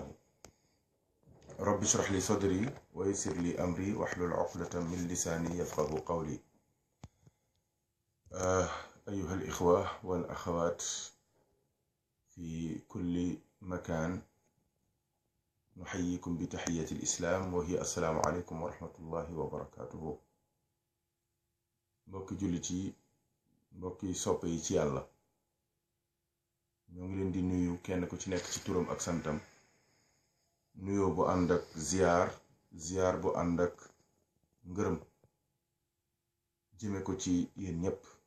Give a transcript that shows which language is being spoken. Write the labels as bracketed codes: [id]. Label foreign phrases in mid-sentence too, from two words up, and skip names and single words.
[ar] رب اشرح لي صدري ويسر لي أمري واحلل عقدة من لساني يفقه قولي. أيها الإخوة والأخوات في كل مكان، نحييكم بتحية الإسلام وهي السلام عليكم ورحمة الله وبركاته. [wo] mbokki jullit yi, mbokki soppe yi ci yàlla, ñoo ngi leen di nuyu kenn ku ci nekk ci turam ak santam, nuyoo bu ànd ak ziyaar bu ànd ak ngërëm jëme ko ci yéen ñépp.